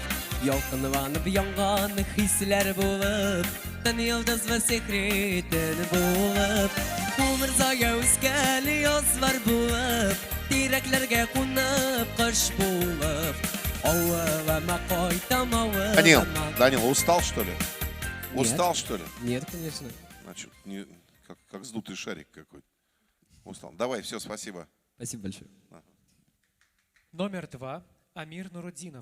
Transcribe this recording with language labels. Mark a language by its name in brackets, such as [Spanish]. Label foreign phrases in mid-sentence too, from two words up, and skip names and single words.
[Tatar] Ялкынланып янган хисләр булып, тын йолдыз ва сихри төн булып. Умырзага үскән язлар булып, тирәкләргә кунып кыш булып. Авылыма кайтам, авылыма. [Russian] Данил, устал что ли? Устал что ли? Нет, конечно. Значит, как сдутый шарик какой-то. Устал. Давай, все, спасибо. Спасибо большое. Номер 2. Амир Нуруддинов.